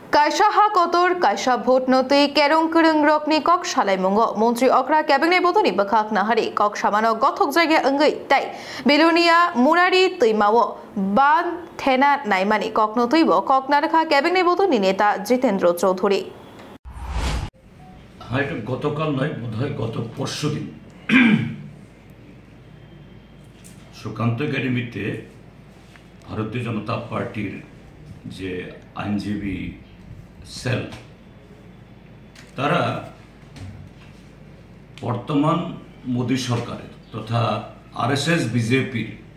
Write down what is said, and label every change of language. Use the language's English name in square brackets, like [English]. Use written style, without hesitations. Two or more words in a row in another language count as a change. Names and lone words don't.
[Kok Borok] Kaisa ha kotor kaisa vote notui kerong kereng rokni kok salai mungo Montri Okra cabinet botoni bakak nahari kok samano gothok jaiga anggai tai Belonia Murari tuimawo ban thena naimani kok notuibo kok narakha cabinet botoni neta Jitendra Choudhury [Bangla] হয়তো গতকাল নয় বোধহয় গত পরশুদিন সুকান্ত একাডেমিতে ভারতীয় জনতা পার্টির যে আইনজীবী সেল তারা বর্তমান মোদী সরকারের তথা আরএসএস বিজেপির